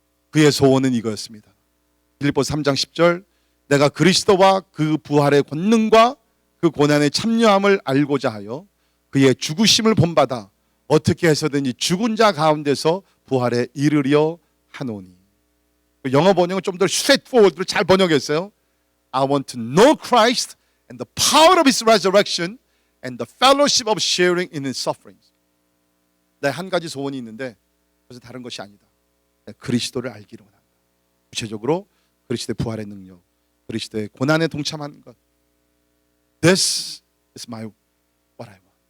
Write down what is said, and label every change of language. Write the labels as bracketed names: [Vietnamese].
[Korean] 그의 소원은 이거였습니다. 빌립보서 3장 10절 내가 그리스도와 그 부활의 권능과 그 고난의 참여함을 알고자 하여 그의 죽으심을 본받아 어떻게 해서든지 죽은 자 가운데서 부활에 이르려 하노니. 영어 번역은 좀 더 straightforward로 잘 번역했어요. [English] I want to know Christ and the power of His resurrection and the fellowship of sharing in His sufferings. [Korean] 내 한 가지 소원이 있는데 그것은 다른 것이 아니다. 그리스도를 알기를 원한다. 구체적으로 그리스도의 부활의 능력, 그리스도의 고난에 동참하는 것. [English] This is my what I want.